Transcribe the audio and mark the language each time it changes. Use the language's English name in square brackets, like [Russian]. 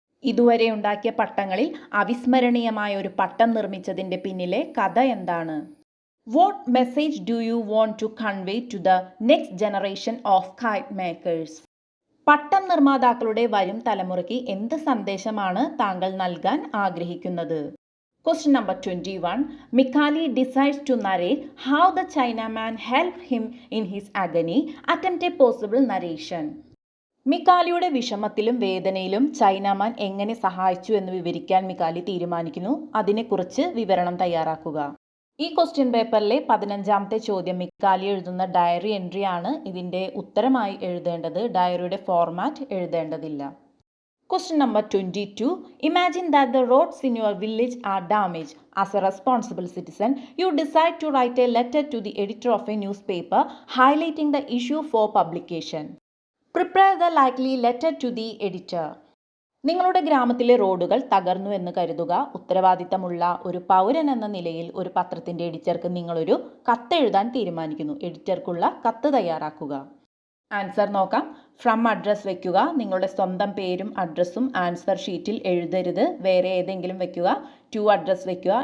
[Malayalam] ഇതുവരെ ഉണ്ടാക്കിയ പട്ടങ്ങളിൽ അവിസ്മരണീയമായ ഒരു പട്ടം നിർമ്മിച്ചതിൻ്റെ പിന്നിലെ കഥ എന്താണ്? [English] What message do you want to convey to the next generation of kite makers? [Malayalam] പട്ടം നിർമ്മാതാക്കളുടെ വരും തലമുറയ്ക്ക് എന്ത് സന്ദേശമാണ് താങ്കൾ നൽകാൻ ആഗ്രഹിക്കുന്നത്? [English] Question number 21. Mikhail decides to narrate how the Chinaman helped him in his agony. Attempt a possible narration. [Malayalam] മിക്കാലിയുടെ വിഷമത്തിലും വേദനയിലും Chinaman എങ്ങനെ സഹായിച്ചു എന്ന് വിവരിക്കാൻ മിക്കാലി തീരുമാനിക്കുന്നു. അതിനെക്കുറിച്ച് വിവരണം തയ്യാറാക്കുക. ഈ ക്വസ്റ്റ്യൻ പേപ്പറിലെ 15ാമത്തെ ചോദ്യം മിക്കാലി എഴുതുന്ന ഡയറി എൻട്രി ആണ്. ഇതിൻ്റെ ഉത്തരമായി എഴുതേണ്ടത്. ഡയറിയുടെ format എഴുതേണ്ടതില്ല. [English] Question number 22. Imagine that the roads in your village are damaged. As a responsible citizen, you decide to write a letter to the editor of a newspaper highlighting the issue for publication. Prepare the likely letter to the editor. [Malayalam] നിങ്ങളുടെ ഗ്രാമത്തിലെ റോഡുകൾ തകർന്നു എന്ന് കരുതുക. ഉത്തരവാദിത്തമുള്ള ഒരു പൗരൻ എന്ന നിലയിൽ ഒരു പത്രത്തിൻ്റെ എഡിറ്റർക്ക് നിങ്ങളൊരു കത്ത് എഴുതാൻ തീരുമാനിക്കുന്നു. എഡിറ്റർക്കുള്ള കത്ത് തയ്യാറാക്കുക. ആൻസർ നോക്കാം. ഫ്രം അഡ്രസ് വെക്കുക. നിങ്ങളുടെ സ്വന്തം പേരും അഡ്രസ്സും ആൻസർ ഷീറ്റിൽ എഴുതരുത്, വേറെ ഏതെങ്കിലും വെക്കുക. ടു അഡ്രസ് വെക്കുക.